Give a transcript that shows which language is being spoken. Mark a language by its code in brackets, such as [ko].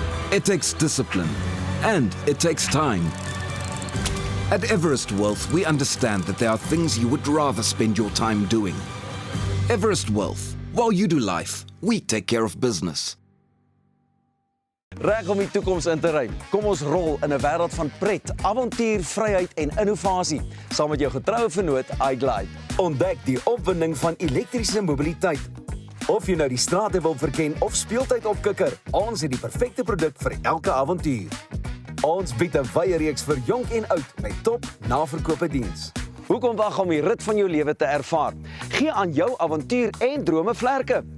[en] It takes discipline. And it takes time. At Everest Wealth, we understand that there are things you would rather spend your time doing. Everest Wealth. While you do life, we take care of business. [af] Reg om die toekoms in te ry. Kom ons rol in 'n wêreld van pret, avontuur, vryheid en innovasie, saam met jou getroue vennoot iGlide. Ontdek die opwinding van elektriese mobiliteit. Of jy nou die strate wil verken of speeltyd opkikker, ons het die perfekte produk vir elke avontuur. Ons bied 'n wye reeks vir jonk en oud met top naverkope diens. Hoekom wag om die rit van jou lewe te ervaar? Gee aan jou avontuur en drome vlerke.